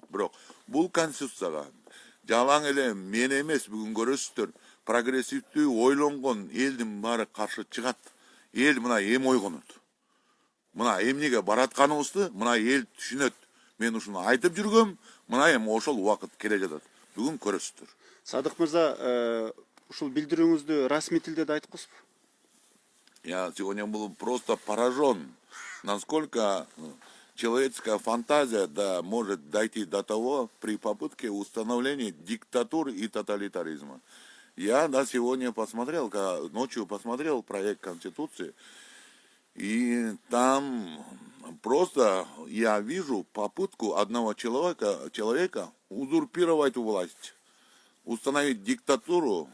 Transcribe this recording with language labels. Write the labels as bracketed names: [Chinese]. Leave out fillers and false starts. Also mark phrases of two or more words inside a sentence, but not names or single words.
[Kyrgyz] Бирок бул конституцияга жалаң эле мен эмес, бүгүн көрөсүздөр, прогрессивдүү ойлонгон элдин баары каршы чыгат. Эл мына эм ойгонот. Мына эмнеге баратканыбызды мына эл түшүнөт. Мен ушуну айтып жүргөм, мына эми ошол убакыт келе жатат. бүгүн көрөсүздөр. Садык мырза, ушул билдирүүңүздү расмий тилде да айткысызбы? [Russian] Я сегодня был просто поражен, насколько человеческая фантазия может дойти до того при попытке установления диктатуры и тоталитаризма. Я сегодня посмотрел, ночью посмотрел проект Конституции, и там просто я вижу попытку одного человека узурпировать власть, установить диктатуру.